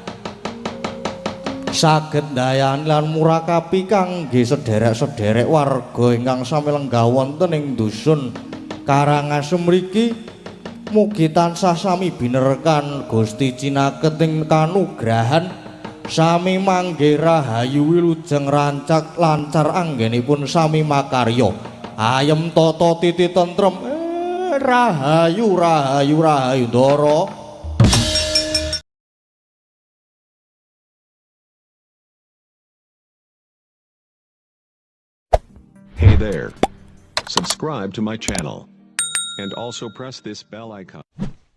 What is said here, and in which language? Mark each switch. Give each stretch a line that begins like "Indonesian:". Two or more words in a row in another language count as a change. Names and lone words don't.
Javanese: saged ndayani lan murakapi kangge sederek-sederek warga ingkang sami lenggah wonten ing dusun Karangasem mriki mugi tansah sami binerkan Gusti cinaket ing kanugrahan sami mangge rahayu wilujeng rancak lancar anggenipun sami makarya ayem tata titi tentrem rahayu rahayu rahayu Ndara.
English: Hey there. Subscribe to my channel. And also press this bell icon.